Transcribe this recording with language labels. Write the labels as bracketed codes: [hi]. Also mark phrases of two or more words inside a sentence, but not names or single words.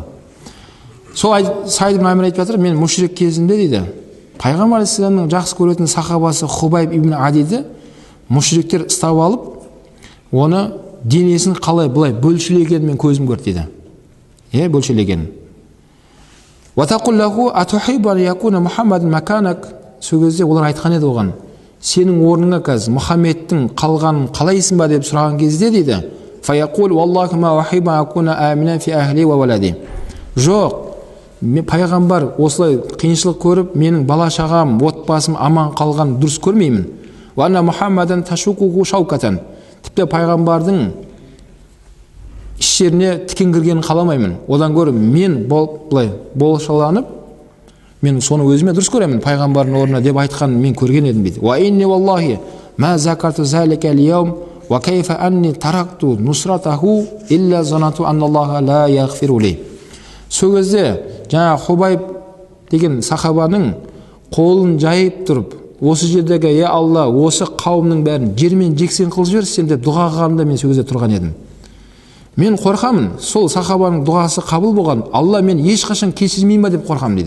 [kk] Сол Саид ибн Амир айтып жатыр, мен мушрик кезінде дейді, Пайғамбар алейхиссаламның жақсы көретін сахабасы Хубайб ибн Адиді мушриктер ұстап алып, оны денесін қалай былай бөлшілегенін мен көзім көрді дейді. Иә, бөлшілегенін. [ar] وتقول له أتحب أن يكون محمد مكانك. Сол кезде олар айтқан еді оған, сенің орныңа қазір Мұхаммедтің қалғанын қалайсың ба деп сұраған кезде дейді, فيقول والله ما أحب أن أكون آمنا في أهلي وولدي. [kk] Жоқ, пайғамбар осылай қиыншылық көріп, менің бала шағам, отбасым аман қалған дұрыс көрмеймін. [ar] وأن محمدا تشوكه شوكة. [kk] Тіпті пайғамбардың іш жеріне тікен кіргенін қаламаймын. Одан гөрі мен былай болшаланып, мен соны өзіме дұрыс көремін, пайғамбардың орнына деп айтқанын мен көрген едім дейді. [ar] وإني والله ما ذكرت ذلك اليوم وكيف أني تركت نصرته إلا ظننت أن الله لا يغفر لي. [kk] Сол кезде жаңа Хубайб деген сахабаның қолын жайып тұрып, осы жердегі е Алла, осы қауымның бәрін жермен жексен қылып жіберсін деп дұға қылғанда мен сол кезде тұрған едім. Мен қорқамын, сол сахабаның дұғасы қабыл болған, Алла мен ешқашан кешірмеймін ба деп қорқамын дейді.